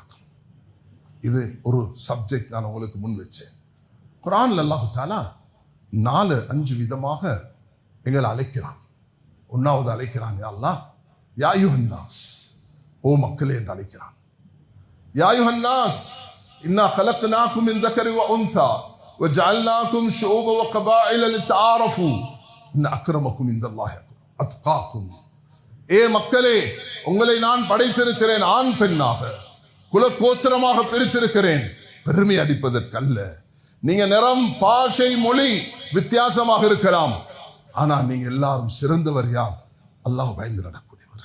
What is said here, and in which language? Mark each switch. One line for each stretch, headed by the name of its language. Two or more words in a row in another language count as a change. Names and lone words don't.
Tamil: இது ஒரு சப்ஜெக்ட் நான் உங்களுக்கு முன் வச்சேன். குர்ஆன்ல
Arabic: الله تعالى
Tamil: 4-5 விதமாக எங்களை அழைக்கிறான். ஒன்னாவது அழைக்கிறான்,
Arabic: يا الله يا أيها الناس,
Tamil: ஓ மக்களே என்று அழைக்கிறான்.
Arabic: يا أيها الناس إنا خلقناكم من ذكر وانثى وجعلناكم شعوبا وقبائل لتعارفوا ان اكرمكم عند الله اتقاكم.
Tamil: ஏ மக்களே, உங்களை நான் படைத்திருக்கிறேன் ஆண் பெண்ணாக, குலகோத்திரமாக பிரித்திருக்கிறேன், பெருமை அடிப்பதற்கல்ல. நீங்க நிறம், பாஷை, மொழி வித்தியாசமாக இருக்கலாம், ஆனா நீங்க எல்லாரும் சிறந்தவர் யார்? அல்லாஹ் பயந்து நடக்கூடியவர்கள்.